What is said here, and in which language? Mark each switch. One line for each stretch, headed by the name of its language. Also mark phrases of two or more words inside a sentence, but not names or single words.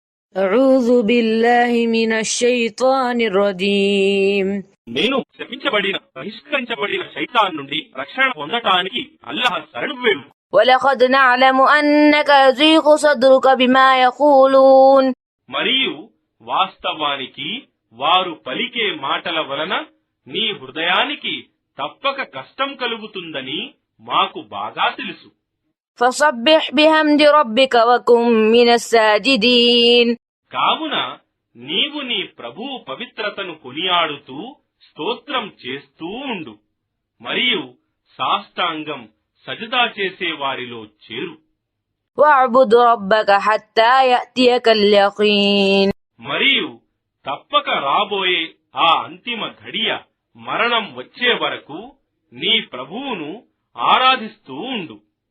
Arabic: أعوذ بالله من الشيطان الرجيم.
Telugu: నేను శపించబడిన బహిష్కరించబడిన శైతాన్ నుండి రక్షణ పొందటానికి అల్లాహ్ శరణు వేడు.
Arabic: ولقد نعلم أنك يضيق صدرك بما يقولون.
Telugu: మరియు వాస్తవానికి వారు పలికే మాటల వలన నీ హృదయానికి తప్పక కష్టం కలుగుతుందని మాకు బాగా తెలుసు.
Arabic: فسبح بحمد ربك وكن من الساجدين.
Telugu: కావున నీవు నీ ప్రభువు పవిత్రతను కొనియాడుతూ స్తోత్రం చేస్తూ ఉండు మరియు సాష్టాంగం సజదా చేసే వారిలో చేరు.
Arabic: واعبد ربك حتى يأتيك اليقين.
Telugu: మరియు తప్పక రాబోయే ఆ అంతిమ ఘడియ మరణం వచ్చే వరకు నీ ప్రభువును ఆరాధిస్తూ ఉండు.